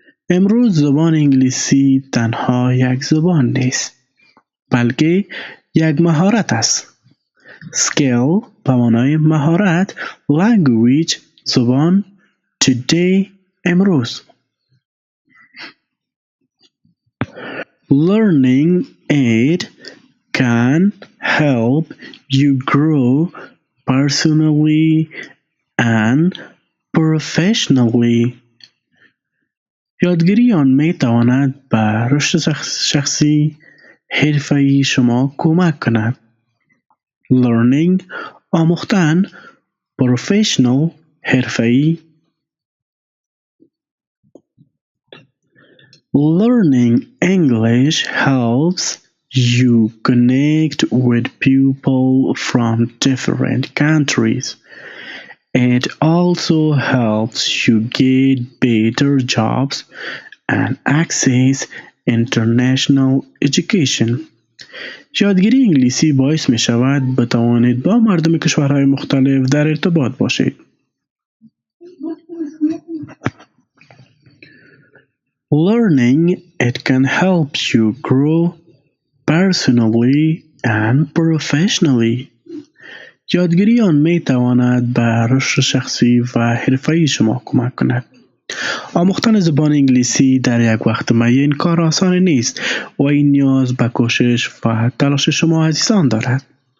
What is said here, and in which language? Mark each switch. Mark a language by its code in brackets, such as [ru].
[fa] امروز زبان انگلیسی تنها یک زبان نیست. بلکه یک مهارت است. skill به معنای مهارت، language زبان، today امروز. [en] Learning it can help you grow personally and professionally. [fa] یادگیری آن می تواند به رشد شخصی حرفه‌ای شما کمک کند. Learning آموختن، professional حرفه‌ای. [en] Learning English helps you connect with people from different countries. It also helps you get better jobs and access international education. [fa] یادگیری انگلیسی باعث می شود بتوانید با مردم کشورهای مختلف در ارتباط باشید. [en] Learning it can help you grow personally and professionally. [fa] یادگیری آن می تواند به رشد شخصی و حرفه‌ای شما کمک کند. آموختن زبان انگلیسی در یک وقت معین کار آسان نیست و این نیاز به کوشش و تلاش شما عزیزان دارد.